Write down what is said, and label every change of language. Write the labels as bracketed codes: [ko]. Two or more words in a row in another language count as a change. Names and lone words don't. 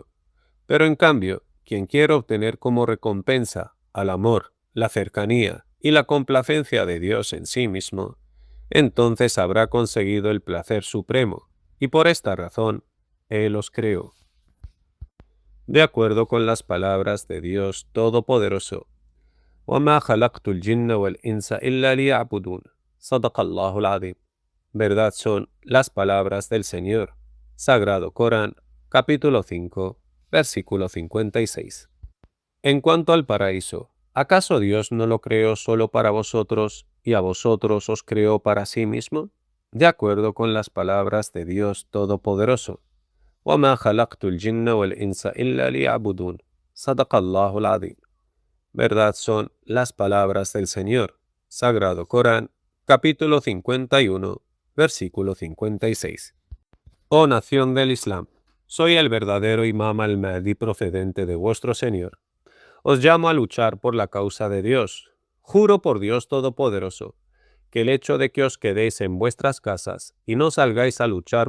[es] Pero en cambio, quien quiera obtener como recompensa al amor, la cercanía y la complacencia de Dios en sí mismo, entonces habrá conseguido el placer supremo, y por esta razón, Él os creó. De acuerdo con las palabras de Dios Todopoderoso, [ar] وَمَا خَلَقْتُ الْجِنَّ وَالْإِنسَ إِلَّا لِيَعْبُدُونَ صدق الله العظيم. [es] Verdad son las palabras del Señor. Sagrado Corán, capítulo 5, versículo 56. En cuanto al paraíso, ¿acaso Dios no lo creó solo para vosotros y a vosotros os creó para sí mismo? De acuerdo con las palabras de Dios Todopoderoso. [ar] وَمَا خَلَقْتُ الْجِنَّ وَالْإِنسَ إِلَّا لِيَعْبُدُونَ صدق الله العظيم. [es] Verdad son las palabras del Señor. Sagrado Corán, capítulo 51, versículo 56. Oh nación del Islam, soy el verdadero Imam al-Mahdi procedente de vuestro Señor. Os llamo a luchar por la causa de Dios. Juro por Dios Todopoderoso, que el hecho de que os quedéis en vuestras casas y no salgáis a luchar